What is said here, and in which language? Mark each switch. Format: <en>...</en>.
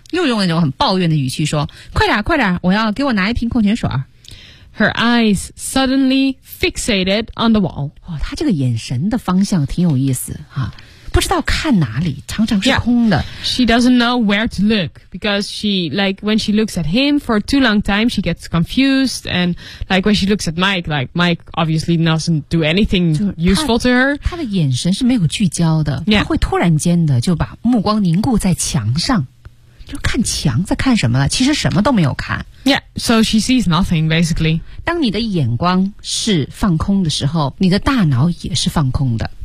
<zh>又用那种很抱怨的语气说，快点快点，我要给我拿一瓶矿泉水。</zh> <en>Her eyes suddenly fixated on the wall.</en> <zh>哦，她这个眼神的方向挺有意思啊，不知道看哪里，常常是空的。</zh> <en>Yeah. She doesn't know where to look because she like when she looks at him for too long time, she gets confused. And like when she looks at Mike, like Mike obviously doesn't do anything useful to her.</en> <zh>她的眼神是没有聚焦的，</zh> <en>yeah.</en> <zh>她会突然间的就把目光凝固在墙上。就看墙在看什么了，其实什么都没有看。</zh> <en>Yeah, so she sees nothing, basically.</en> <zh>当你的眼光是放空的时候，你的大脑也是放空的。</zh>